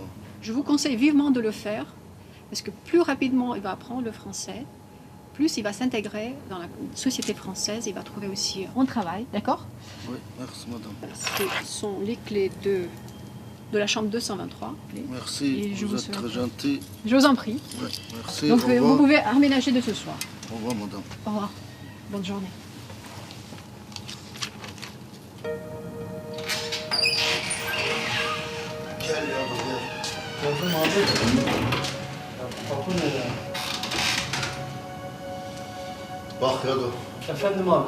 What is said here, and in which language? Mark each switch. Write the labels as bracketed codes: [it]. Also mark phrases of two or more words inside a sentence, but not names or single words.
[fr] Je vous conseille vivement de le faire, parce que plus rapidement il va apprendre le français, plus il va s'intégrer dans la société française, il va trouver aussi un travail, d'accord? Oui, merci madame. Ce sont les clés de la chambre 223. Merci, Et je vous vous êtes souhaite- très gentil. Je vous en prie. Oui, merci, Donc au revoir. vous pouvez aménager de ce soir. Au revoir madame. Au revoir. Bonne journée. [tr] Gel yavrum gel. Gördün mü abi? Ya, kapı nerede? Bak Yado, Efendim abi.